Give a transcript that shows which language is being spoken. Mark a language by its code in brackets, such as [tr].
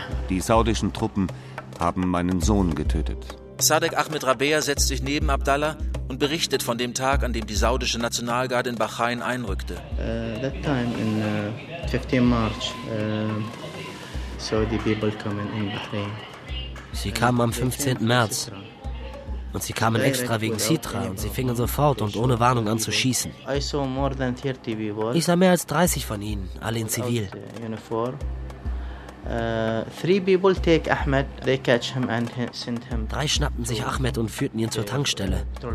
[de] Die saudischen Truppen haben meinen Sohn getötet. Sadek Ahmed Rabea setzt sich neben Abdallah und berichtet von dem Tag, an dem die saudische Nationalgarde in Bahrain einrückte. [en] That time in 15 March, Saudi people coming in Bahrain. [de] Sie kamen am 15. März und sie kamen extra wegen Sitra und sie fingen sofort und ohne Warnung an zu schießen. Ich sah mehr als 30 von ihnen, alle in Zivil. Drei schnappten sich Ahmed und führten ihn zur Tankstelle.